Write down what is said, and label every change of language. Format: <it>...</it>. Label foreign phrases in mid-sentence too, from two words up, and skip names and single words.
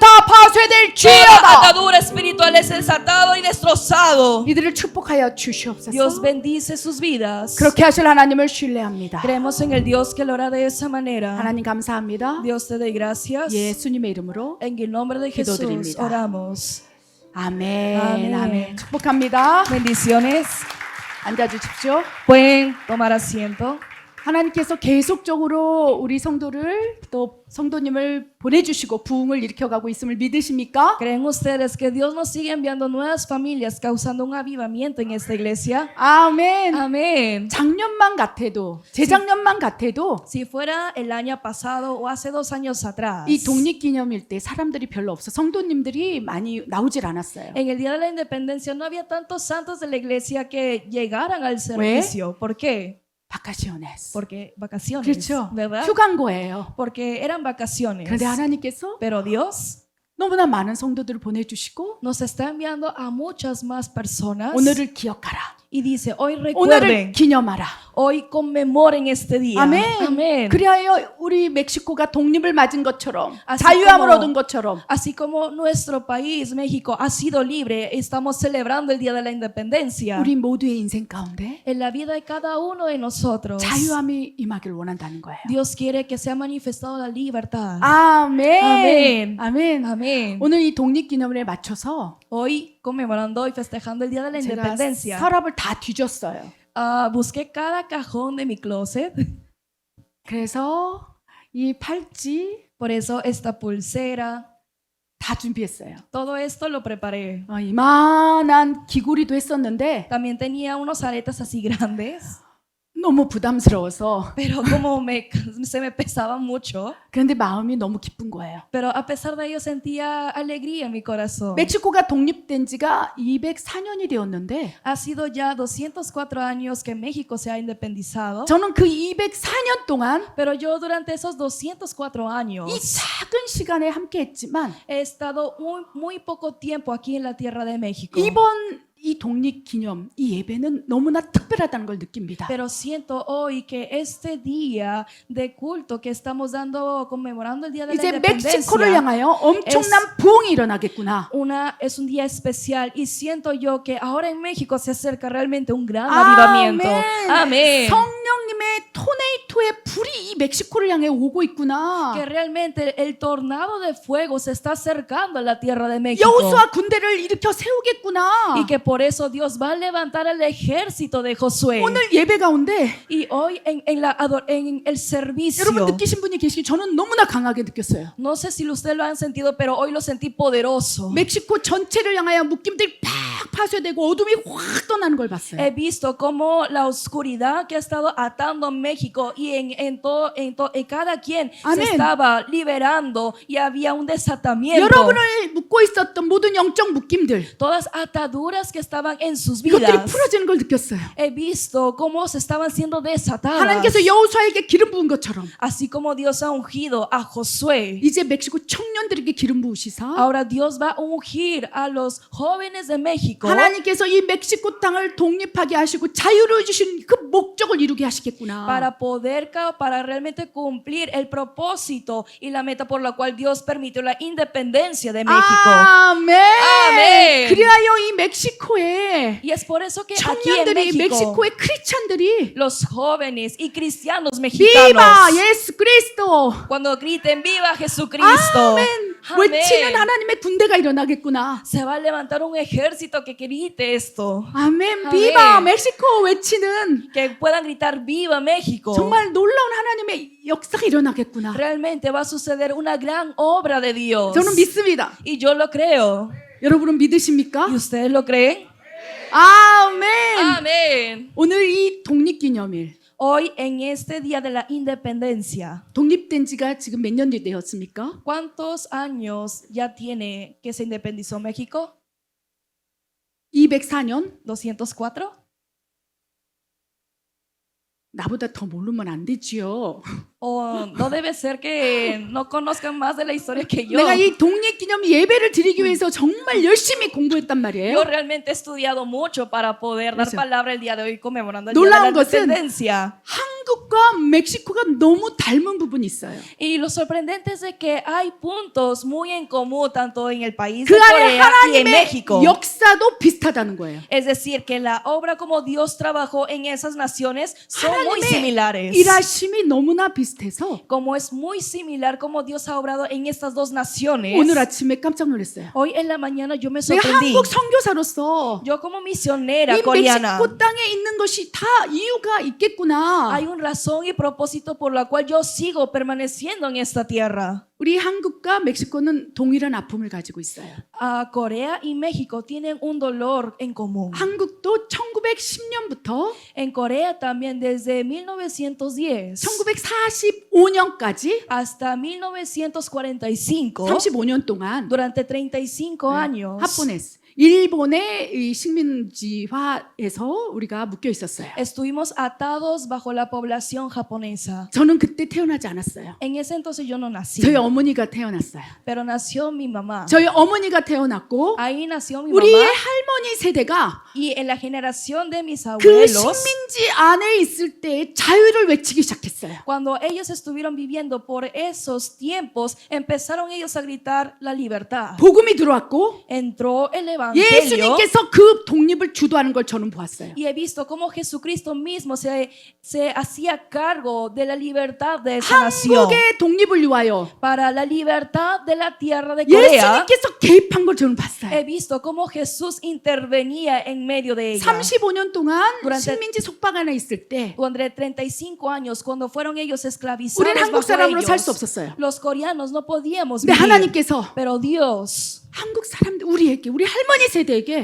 <es>toda</es> <ko>파쇄될지어다.</ko> <es>atadura espiritual es desatado y destrozado.</es> <ko>이들을 축복하여</ko> <es>Dios</es> <ko>주시옵소서.</ko> <es>bendice sus vidas.</es> <ko>그렇게 하실 하나님을 신뢰합니다.</ko> <es>Creemos en el Dios que lo hará de esa manera.</es> <ko>하나님 감사합니다.</ko> <es>Dios te doy gracias.</es> <ko>예수님의 이름으로</ko> <es>En el nombre de Jesús</es> <ko>기도드립니다.</ko> <es>oramos.</es> <ko>아멘. 아멘. 아멘. 축복합니다.</ko> <es>Bendiciones.</es> <ko>앉아주십시오.</ko> <es>Pueden tomar asiento.</es> <ko>하나님께서 계속적으로 우리 성도를 또 성도님을 보내주시고 부흥을 일으켜가고 있음을 믿으십니까?</ko> <es>¿Creen ustedes que Dios nos sigue enviando nuevas familias causando un avivamiento en esta iglesia?</es> <ko>아멘.</ko> <es>Amén.</es> <ko>작년만 같아도 재작년만 같아도</ko> <es>Si fuera el año pasado o hace 2 años atrás,</es> <ko>이 독립기념일 때 사람들이 별로 없어 성도님들이 많이 나오질 않았어요.</ko> <es>en el día de la independencia no había tantos santos de la iglesia que llegaran al servicio. ¿Por qué? 바카시오네스. Porque vacaciones,</es> <ko>그렇죠.</ko> <es>¿verdad?</es> <ko>휴가인 거예요.</ko> <es>Porque eran vacaciones.</es> <ko>그런데 하나님께서</ko> <es>Pero Dios</es> <ko>너무나 많은 성도들을 보내주시고</ko> <es>nos está enviando a muchas más personas</es> <ko>오늘을 기억하라.</ko> <es>y dice, hoy</es> <ko>오늘을</ko> <es>recuerden,</es> <ko>기념하라.</ko> <es>hoy conmemoren este día.</es> <ko>아멘.</ko> <es>Amén.</es> <ko>그리하여 우리 멕시코가 독립을 맞은 것처럼</ko> <es>Así</es> <ko>자유함을</ko> <es>como-</es> <ko>얻은 것처럼</ko> <es>Así como nuestro país, México, ha sido libre, estamos celebrando el Día de la Independencia.</es> <ko>우리 모두의 인생 가운데</ko> <es>En la vida de cada uno de nosotros,</es> <ko>자유함이 임하기를 원한다는 거예요.</ko> <es>Dios quiere que sea manifestada la libertad.</es> <ko>아멘. 아멘. 아멘.</ko> <es>Amén.</es> <ko>오늘 이 독립기념일에 맞춰서</ko> <es>Hoy, conmemorando y festejando el Día de la</es> <ko>제가</ko> <es>Independencia,</es> <ko>서랍을 다 뒤졌어요.</ko> <es>busqué cada cajón de mi closet.</es> <ko>그래서 이 팔찌</ko> <es>Por eso esta pulsera,</es> <ko>다 준비했어요.</ko> <es>todo esto lo preparé.</es> <ko>이만한 귀걸이도 했었는데</ko> <es>También tenía unos aretes así grandes,</es> <ko>너무 부담스러워서</ko> <es>pero como se me pesaban mucho.</es> <ko>그런데 마음이 너무 기쁜 거예요.</ko> <es>Pero a pesar de ello sentía alegría en mi corazón.</es> <ko>멕시코가 독립된 지가 204년이 되었는데</ko> <es>Ha sido ya 204 años que México se ha independizado.</es> <ko>저는 그 204년 동안</ko> <es>Pero yo durante esos 204 años</es> <ko>이 작은 시간에 함께 했지만</ko> <es>he estado muy poco tiempo aquí en la tierra de México.</es> <ko>이번 이 독립기념 이 예배는 너무나 특별하다는 걸 느낍니다.</ko> <es>Pero siento hoy que este día de culto que estamos dando, conmemorando el Día de la</es> <ko>이제 멕시코를</ko> <es>Independencia,</es> <ko>향하여 엄청난 부흥이 일어나겠구나.</ko> <es>es un día especial y siento yo que ahora en México se acerca realmente un gran avivamiento. Amén.</es> <ko>성령님의 토네이토의 불이 이 멕시코를 향해 오고 있구나.</ko> <es>Que realmente el tornado de fuego se está acercando a la tierra de México.</es> <ko>여호수아 군대를 일으켜 세우겠구나.</ko> <es>Y que por eso Dios va a levantar el ejército de Josué.</es> <ko>오늘 예배 가운데</ko> <es>Y hoy en el servicio,</es> <ko>여러분 느끼신 분이 계시기 저는 너무나 강하게 느꼈어요.</ko> <es>no sé si ustedes lo han sentido, pero hoy lo sentí poderoso.</es> <ko>멕시코 전체를 향하여 묶임들이 팍 파쇄되고 어둠이 확 떠나는 걸 봤어요.</ko> <es>He visto cómo la oscuridad que ha estado atando a México y en cada quien Amén. se estaba liberando y había un desatamiento.</es> <ko>여러분을 묶고 있었던 모든 영적 묶임들</ko> <es>Todas ataduras que estaban en sus</es> <ko>이것들이</ko> <es>vidas.</es> <ko>풀어지는 걸 느꼈어요.</ko> <es>He visto cómo se estaban siendo desatadas.</es> <ko>하나님께서 여호수아에게 기름 부은 것처럼</ko> <es>Así como Dios ha ungido a Josué,</es> <ko>이제 멕시코 청년들에게 기름 부으시사</ko> <es>ahora Dios va a ungir a los jóvenes de México</es> <ko>하나님께서 이 멕시코 땅을 독립하게 하시고 자유를 주신 그 목적을 이루게 하시겠구나.</ko> <es>para realmente cumplir el propósito y la meta por la cual Dios permitió la independencia de México.</es> <ko>아멘. 아멘. 그리하여 이 멕시코에</ko> <es>Y es por eso que aquí en</es> <ko>청년들이</ko> <es>México,</es> <ko>멕시코의 크리스찬들이</ko> <es>los jóvenes y cristianos 비바 mexicanos,</es> <ko>예수 그리스도</ko> <es>cuando griten viva Jesucristo,</es> <ko>아멘 외치는 하나님의 군대가 일어나겠구나.</ko> <es>se va a levantar un ejército que grite esto,</es> <ko>아멘 아멘. 비바 멕시코 외치는</ko> <es>que puedan gritar viva México.</es> <ko>정말 놀라운 하나님의 역사가 일어나겠구나.</ko> <es>Realmente va a suceder una gran obra de Dios.</es> <ko>저는 믿습니다.</ko> <es>Y yo lo creo.</es> <ko>여러분은 믿으십니까?</ko> <es>¿Y ustedes lo creen?</es> <ko>아멘.</ko> <es>Amén.</es> <ko>오늘 이 독립기념일</ko> <es>Hoy en este día de la independencia,</es> <ko>독립된 지가 지금 몇 년이 되었습니까?</ko> <es>¿cuántos años ya tiene que se independizó México?</es> <ko>204년?</ko> <es>204.</es> <ko>나보다 더 모르면 안 되지요.</ko> <es>O no debe ser que no conozcan más de la historia que yo.</es> <ko>내가 이 독립기념 예배를 드리기 위해서 정말 열심히 공부했단 말이에요.</ko> <es>Yo realmente he estudiado mucho para poder dar</es> <ko>그렇죠.</ko> <es>palabra el día de hoy conmemorando el día de la</es> <ko>놀라운 것은</ko> <es>independencia.</es> <ko>한 한국과 멕시코가 너무 닮은 부분이 있어요.</ko> <es>Y lo sorprendente es de que hay puntos muy en común tanto en el país</es> <ko>그</ko> <es>de</es> <ko>안에</ko> <es>Corea y en</es> <ko>하나님의</ko> <es>México.</es> <ko>역사도 비슷하다는 거예요.</ko> <es>Es decir, que la obra como Dios trabajó en esas naciones son muy</es> <ko>하나님의</ko> <es>similares.</es> <ko>일하심이 너무나 비슷해서</ko> <es>Como es muy similar como Dios ha obrado en estas dos naciones.</es> <ko>오늘 아침에 깜짝 놀랐어요.</ko> <es>Hoy en la mañana yo me</es> <ko>내가</ko> <es>sorprendí.</es> <ko>한국 선교사로서</ko> <es>Yo como misionera</es> <ko>이</ko> <es>coreana,</es> <ko>멕시코 땅에 있는 것이 다 이유가 있겠구나.</ko> <es>hay una razón y propósito por la cual yo sigo permaneciendo en esta tierra.</es> <ko>우리 한국과 멕시코는 동일한 아픔을 가지고 있어요.</ko> <es>Corea y México tienen un dolor en común.</es> <ko>한국도 1910년부터</ko> <es>En Corea también desde 1910</es> <ko>1945년까지</ko> <es>hasta 1945,</es> <ko>35년 동안</ko> <es>durante 35 años,</es> <ko>합본했어요. 일본의 이 식민지화에서 우리가 묶여 있었어요.</ko> <es>estuvimos atados bajo la población japonesa.</es> <ko>저는 그때 태어나지 않았어요.</ko> <es>En ese entonces yo no nací,</es> <ko>저희 어머니가 태어났어요.</ko> <es>pero nació mi mamá.</es> <ko>저희 어머니가 태어났고</ko> <es>Ahí nació mi</es> <ko>우리의</ko> <es>mamá.</es> <ko>할머니 세대가</ko> <es>Y en la generación de mis</es> <ko>그</ko> <es>abuelos,</es> <ko>식민지 안에 있을 때 자유를 외치기 시작했어요.</ko> <es>cuando ellos estuvieron viviendo por esos tiempos, empezaron ellos a gritar la libertad.</es> <ko>복음이 들어왔고</ko> <es>Entró el evangelio</es> <ko>예수님께서 그 독립을 주도하는 걸 저는 보았어요.</ko> <es>y he visto cómo Jesucristo mismo se hacía cargo de la libertad de esa nación.</es> <ko>한국의 독립을 위하여</ko> <es>Para la libertad de la tierra de Corea,</es> <ko>예수님께서 개입한 걸 저는 봤어요.</ko> <es>he visto cómo Jesús intervenía en medio de ella.</es> <ko>35년 동안</ko> <es>durante-</es> <ko>식민지 속박 안에 있을 때</ko> <es>Durante 35 años, cuando fueron ellos esclavizados</es> <ko>우리는 한국</ko> <es>bajo</es> <ko>사람으로 살 수</ko> <es>ellos,</es> <ko>없었어요.</ko> <es>los coreanos no podíamos</es> <ko>근데</ko> <es>vivir.</es> <ko>하나님께서</ko> <es>Pero Dios,</es> <ko>한국 사람들 우리에게 우리 할머니 세대에게</ko>